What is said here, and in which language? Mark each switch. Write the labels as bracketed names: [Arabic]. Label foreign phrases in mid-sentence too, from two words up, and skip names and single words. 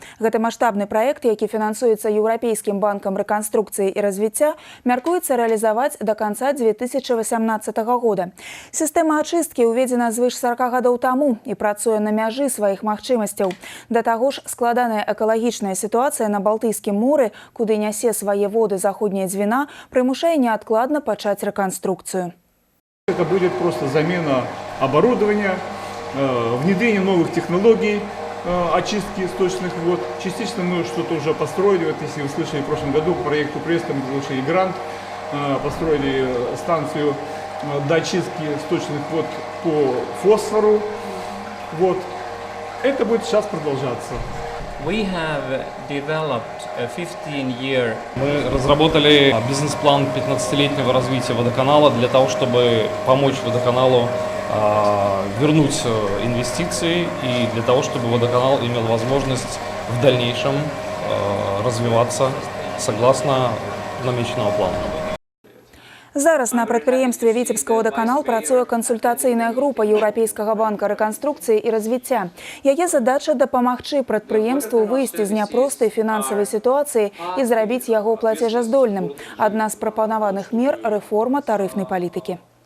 [Belarusian] Гэты маштабны праект, які фінансуецца Еўрапейскім банкам рэканструкцыі і развіцця, мяркуецца рэалізаваць да канца 2018 года. Сістэма ачысткі ўведзена звыш 40 гадоў таму і працуе на мяжы сваіх магчымасцяў. Да таго ж, складаная экалагічная сітуацыя на Балтыйскім моры, куды нясе свае воды заходняя Двіна, прымушае неадкладна пачаць рэканструкцыю. [Russian] Это будет просто замена оборудования, внедрение новых технологий очистки сточных вод. Частично мы что-то уже построили. Вот если вы слышали, в прошлом году по проекту Преста мы получили грант, построили станцию доочистки сточных вод по фосфору. Вот. Это будет сейчас продолжаться. [English] We have developed a 15-year. [Russian] Мы разработали бизнес-план 15-летнего развития водоканала для того, чтобы помочь водоканалу вернуть инвестиции и для того, чтобы водоканал имел возможность в дальнейшем развиваться согласно намеченного плана. [Belarusian] Зараз на прадпрыемстве Віцебска водоканал працуе кансультацыйная група Еўрапейскага банка рэканструкцыі і развіцця. Яе задача дапамагчы прадпрыемству выйсці з няпростай фінансавай сітуацыі і зрабіць яго плацежаздольным. Адна з прапанаваных мер – рэформа тарыфнай палітыкі.